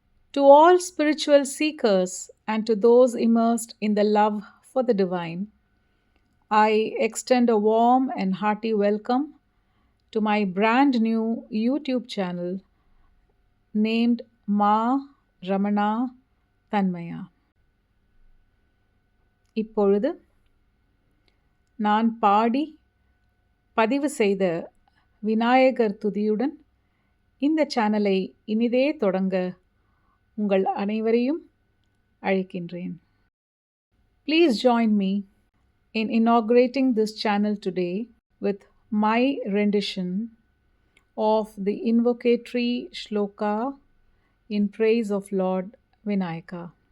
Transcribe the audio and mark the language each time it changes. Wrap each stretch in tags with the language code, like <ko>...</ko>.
<en>To all spiritual seekers and to those immersed in the love for the divine, I extend a warm and hearty welcome to my brand new YouTube channel named Ma Ramana Tanmaya.</en> <ta>இப்பொழுது நான் பாடி பதிவு செய்த விநாயகர் துதியுடன் இந்த சேனலை இனிதே தொடங்க உங்கள் அனைவரையும் அழைக்கின்றேன்.</ta> <en>Please join me in inaugurating this channel today with my rendition of the invocatory shloka in praise of Lord Vinayaka.</en>